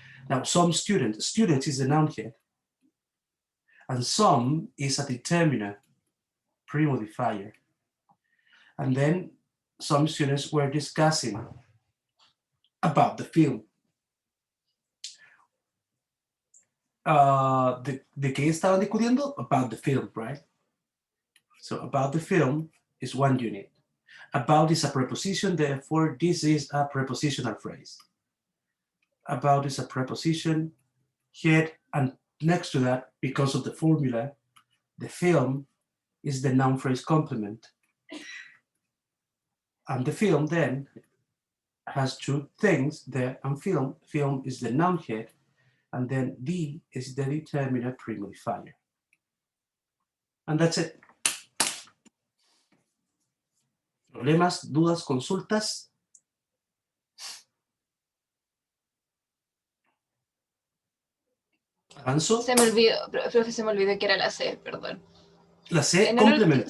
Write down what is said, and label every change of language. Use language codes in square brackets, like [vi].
[en] Now, some students is the noun head. And some is a determiner, premodifier. And then some students were discussing about the film. [es] ¿De qué estaban discutiendo? [en] About the film, right? So about the film is one unit. About is a preposition, therefore this is a prepositional phrase. About is a preposition, head, and next to that, because of the formula, the film is the noun phrase complement. And the film then has two things, the and film. Film is the noun head, and then the is the determinant premodifier. And that's it. [es] ¿Problemas, dudas, consultas? ¿Avanzo? Se me olvidó, profe, se me olvidó que era la C, perdón. La C, No, no, complemento.